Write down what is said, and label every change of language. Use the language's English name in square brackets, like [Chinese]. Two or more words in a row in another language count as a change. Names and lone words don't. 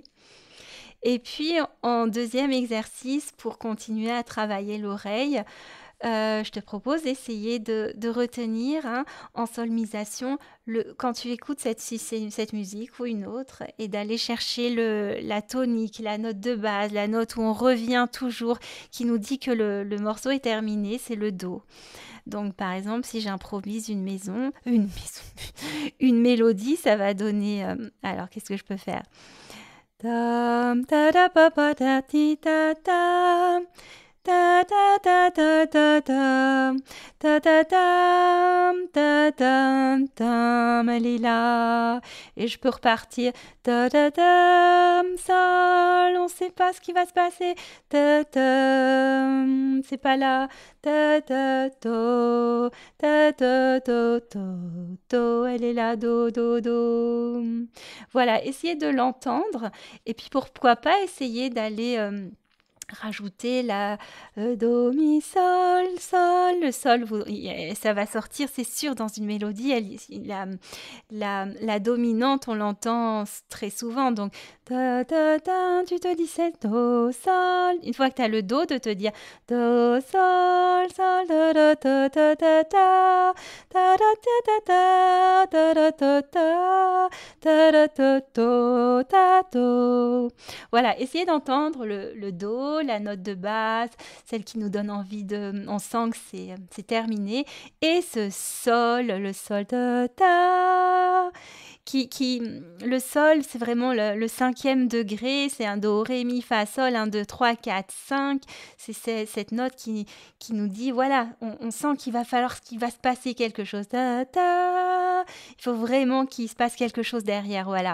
[French] Et puis, en deuxième exercice, pour continuer à travailler l'oreille, je te propose d'essayer de retenir en solmisation quand tu écoutes cette musique ou une autre et d'aller chercher la tonique, la note de base, la note où on revient toujours, qui nous dit que le morceau est terminé, c'est le Do. Donc par exemple, si j'improvise une mélodie, ça va donner... alors qu'est-ce que je peux faire? Tam, ta da pa pa ta ti ta tam. Ta ta ta ta ta tam, ta ta tam, ta tam tam, elle est là. Et je peux repartir. Ta ta tam, sol, on sait pas ce qui va se passer. Ta tam, c'est pas là. Ta ta to, ta ta to to to, elle est là. Do do do. Voilà, essayez de l'entendre. Et puis pourquoi pas essayer d'aller rajouter do, mi, sol, sol. Le sol, ça va sortir, c'est sûr, dans une mélodie. La dominante, on l'entend très souvent. Donc, ta, ta, ta, tu te dis c'est do, sol. Une fois que tu as le do, de te dire do, sol, sol, da, da, ta, ta, ta, ta, ta, da, ta, ta, ta, da, ta, ta, ta, da, ta, to, ta, to. Voilà, essayez d'entendre le do, la note de base, celle qui nous donne envie on sent que c'est terminé, et ce sol, le sol de ta, le sol, c'est vraiment le cinquième degré, c'est un do, ré, mi, fa, sol, 1, 2, 3, 4, 5, c'est cette note qui nous dit, voilà, on sent qu'il va se passer quelque chose, ta, ta, il faut vraiment qu'il se passe quelque chose derrière, voilà.